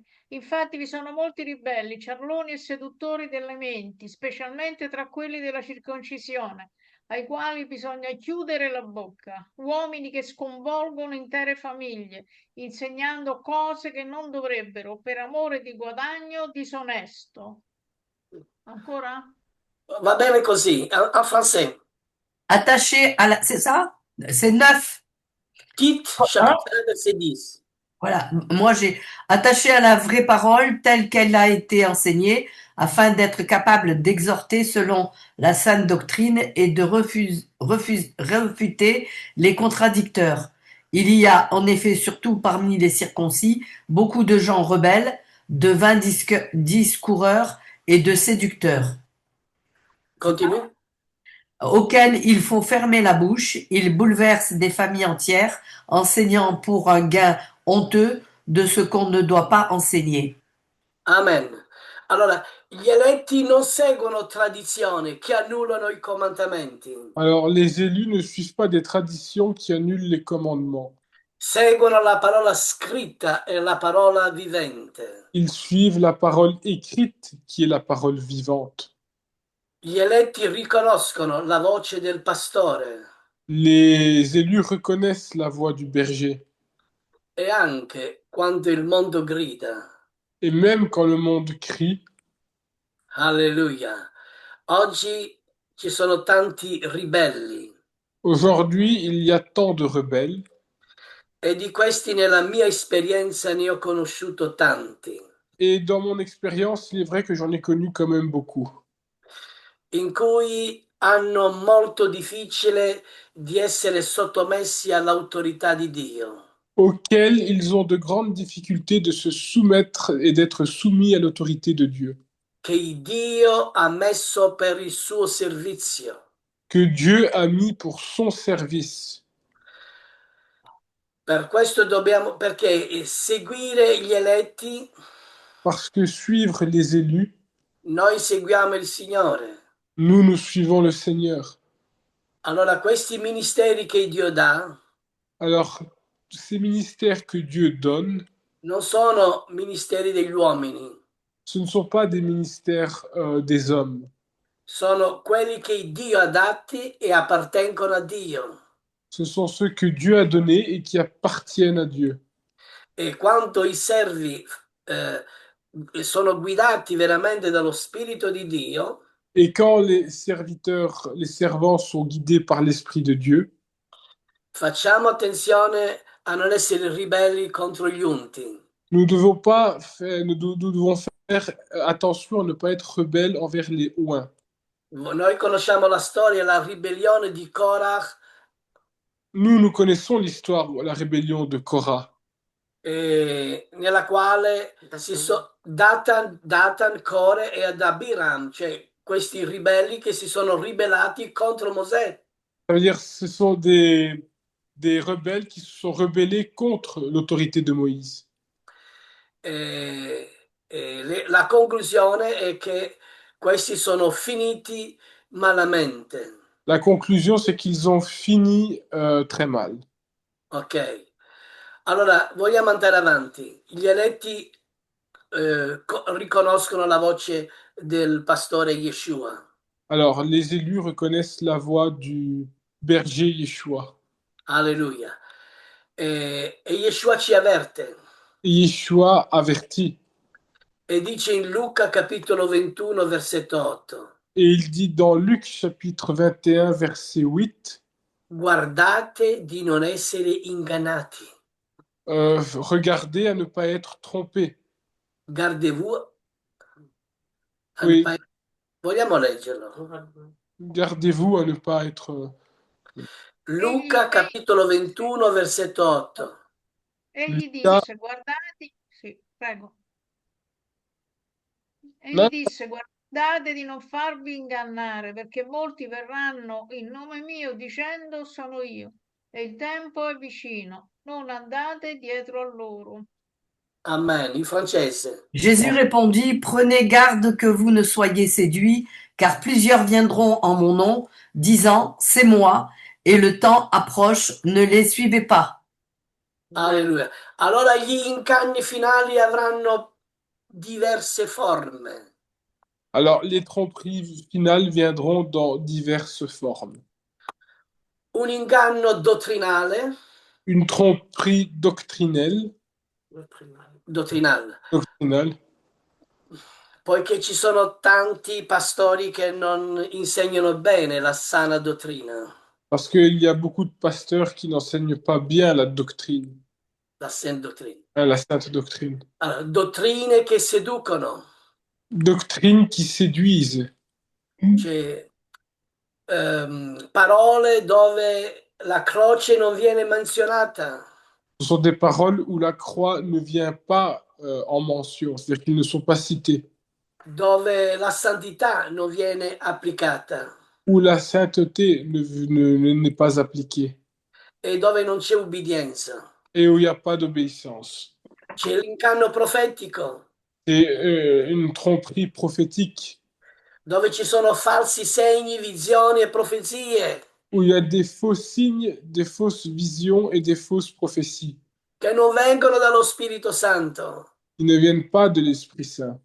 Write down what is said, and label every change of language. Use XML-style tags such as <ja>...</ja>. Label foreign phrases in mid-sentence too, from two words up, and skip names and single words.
<it>Infatti vi sono molti ribelli, ciarloni e seduttori delle menti, specialmente tra quelli della circoncisione, ai quali bisogna chiudere la bocca, uomini che sconvolgono intere famiglie, insegnando cose che non dovrebbero per amore di guadagno disonesto. Ancora? Va bene così.</it> <fr>En français. Attaché à la... C'est ça? C'est 9. Tite, chapitre 1, verset 10. Voilà, moi j'ai attaché à la vraie parole telle qu'elle a été enseignée, afin d'être capable d'exhorter selon la sainte doctrine et de refuter les contradicteurs. Il y a en effet, surtout parmi les circoncis, beaucoup de gens rebelles, de vains discoureurs et de séducteurs, Continue. auxquels il faut fermer la bouche. Ils bouleversent des familles entières, enseignant pour un gain honteux de ce qu'on ne doit pas enseigner. Amen.</fr> <it>Allora, gli eletti non seguono tradizioni che annullano i comandamenti,</it> <fr>alors, les élus ne suivent pas des traditions qui annulent les commandements.</fr> <it>seguono la parola scritta e la parola vivente.</it> <fr>Ils suivent la parole écrite qui est la parole vivante.</fr> <it>Gli eletti riconoscono la voce del pastore</it> <fr>Les élus reconnaissent la voix du berger.</fr> <it>e anche quando il mondo grida.</it> <fr>Et même quand le monde crie, Alleluia.</fr> <it>Oggi ci sono tanti ribelli</it> <fr>aujourd'hui, il y a tant de rebelles.</fr> <it>e di questi nella mia esperienza ne ho conosciuto tanti,</it> <fr>Et dans mon expérience, il est vrai que j'en ai connu quand même beaucoup.</fr> <it>in cui hanno molto difficile di essere sottomessi all'autorità di Dio,</it> <fr>Auxquels ils ont de grandes difficultés de se soumettre et d'être soumis à l'autorité de Dieu,</fr> <it>che Dio ha messo per il suo servizio.</it> <fr>que Dieu a mis pour son service.</fr> <it>Per questo dobbiamo, perché seguire gli eletti,</it> <fr>Parce que suivre les élus,</fr> <it>noi seguiamo il Signore.</it> <fr>nous suivons le Seigneur.</fr> <it>Allora questi ministeri che Dio dà</it> <fr>Alors, ces ministères que Dieu donne,</fr> <it>non sono ministeri degli uomini,</it> <fr>ce ne sont pas des ministères des hommes,</fr> <it>sono quelli che Dio ha dati e appartengono a Dio.</it> <fr>ce sont ceux que Dieu a donnés et qui appartiennent à Dieu.</fr> <it>E quando i servi sono guidati veramente dallo Spirito di Dio,</it> <fr>Et quand les serviteurs, les servants sont guidés par l'Esprit de Dieu,</fr> <it>facciamo attenzione a non essere ribelli contro gli unti.</it> <fr>nous devons pas faire, nous devons faire attention à ne pas être rebelles envers les oints.</fr> <it>Noi conosciamo la storia, la ribellione di Korach,</it> <fr>Nous connaissons l'histoire, la rébellion de Korah,</fr> <it>nella quale Datan, Core e Abiram, cioè questi ribelli che si sono ribellati contro Mosè.</it> <fr>ça veut dire ce sont des rebelles qui se sont rebellés contre l'autorité de Moïse.</fr> <it>La conclusione è che questi sono finiti malamente.</it> <fr>La conclusion, c'est qu'ils ont fini très mal. Ok.</fr> <it>Allora, vogliamo andare avanti. Gli eletti riconoscono la voce del pastore Yeshua.</it> <fr>Alors, les élus reconnaissent la voix du berger Yeshua.</fr> <it>Alleluia. E Yeshua ci avverte</it> <fr>Et Yeshua avertit.</fr> <it>e dice in Luca capitolo 21, versetto 8,</it> <fr>Et il dit dans Luc chapitre 21, verset 8,</fr> <it>guardate di non essere ingannati.</it> <fr>regardez à ne pas être trompés. Gardez-vous a ne Oui, pas...</fr> <it>Vogliamo leggerlo?</it> <fr>gardez-vous à ne pas être...</fr> <it>Luca Egli, capitolo sì. 21, versetto 8. Egli Luca, disse, guardate, sì, prego. Egli là, disse, guardate di non farvi ingannare, perché molti verranno in nome mio dicendo sono io, e il tempo è vicino. Non andate dietro a loro. Amen. In francese.</it> <fr>Jésus répondit, prenez garde que vous ne soyez séduits, car plusieurs viendront en mon nom, disant, c'est moi, et le temps approche, ne les suivez pas. Alleluia.</fr> <it>Allora gli inganni finali avranno diverse forme.</it> <fr>alors, les tromperies finales viendront dans diverses formes.</fr> <it>Un inganno dottrinale,</it> <fr>Une tromperie</fr> <it>dottrinale,</it> <fr>doctrinale,</fr> <it>poiché ci sono tanti pastori che non insegnano bene la sana dottrina,</it> <fr>parce qu'il y a beaucoup de pasteurs qui n'enseignent pas bien la doctrine,</fr> <it>la sana dottrina.</it> <fr>hein, la sainte doctrine.</fr> <it>Allora, dottrine che seducono,</it> <fr>Doctrines qui séduisent.</fr> <it>cioè parole dove la croce non viene menzionata,</it> <fr>Ce sont des paroles où la croix ne vient pas en mention, c'est-à-dire qu'ils ne sont pas cités,</fr> <it>dove la santità non viene applicata</it> <fr>où la sainteté n'est pas appliquée</fr> <it>e dove non c'è ubbidienza.</it> <fr>et où il n'y a pas d'obéissance.</fr> <it>C'è l'incanno profetico,</it> <fr>C'est une tromperie prophétique</fr> <it>dove ci sono falsi segni, visioni e profezie</it> <fr>où il y a des faux signes, des fausses visions et des fausses prophéties</fr> <it>che non vengono dallo Spirito Santo.</it> <fr>qui ne viennent pas de l'Esprit Saint.</fr>